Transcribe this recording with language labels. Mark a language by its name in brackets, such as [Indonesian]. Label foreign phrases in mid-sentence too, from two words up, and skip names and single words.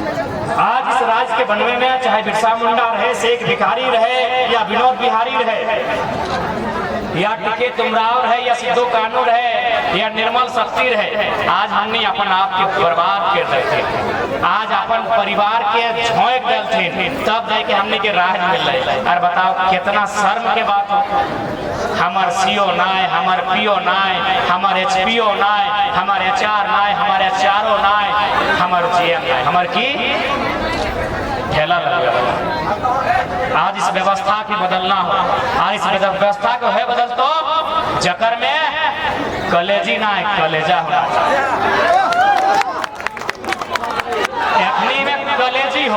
[Magahi] आज इस राज्य के बनवे में चाहे बिरसा मुंडा रहे, शेख भिखारी रहे या विनोद बिहारी रहे या टिके तुमराव रहे या सिद्धू कानू रहे या निर्मल शक्ति रहे, आज हमने अपन आप के बर्बाद कर देते, आज अपन परिवार के झोंक डलते तब जाके हमने के राह मिल रहे। और बताओ कितना शर्म के बात हो, हमार सीओ नाय, हमार पीओ नाय, हमार एचपीओ नाय, हमार एचआर नाय, हमार एचआरओ नाय, हमार जीएम नाय, हमार की ठेला लगा। आज इस व्यवस्था की बदलना हो, आज इस व्यवस्था को है बदल तो जकर में कलेजी ना है कलेजा होना चाहिए, में कलेजी हो।